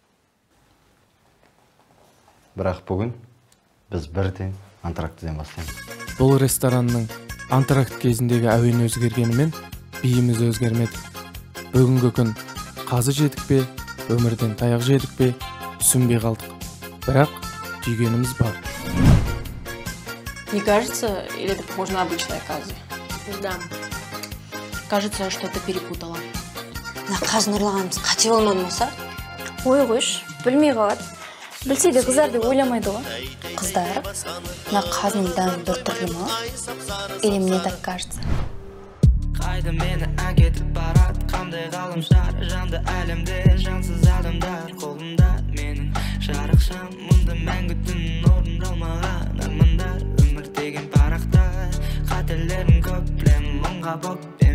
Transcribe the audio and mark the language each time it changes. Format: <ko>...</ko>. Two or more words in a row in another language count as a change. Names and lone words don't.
<kk>Бірақ бүгін біз бірден антрактіден бастаймыз. Бұл ресторанның антракт кезіндегі әуен өзгергенімен биіміз өзгермеді. Бүгінгі күн қазы жедік пе, өмірден таяқ жедік пе, түсінбей қалдық. Бірақ түйгеніміз бар.</kk> <ru>Не кажется, или это похоже на обычные казы? Да. Кажется, что ты перепутала.</ru> <kk>На қазын ұрлағанымыз қате болмады ма, са? Ой қойш, білмей қалады. Білсе де қыздар деп ойламайды ғой. Қыздар, на қазының дәмі бір түрлі ма?</kk> <ru>Или мне так кажется?</ru> <kk>Қайда мені әкетіп барат, қандай ғаламшар, жанды әлемде жансыз адамдар қолында менің жарықшам, мұнда мәңгі түн орындалмаған армандар, өмір деген парақ қабыл</kk>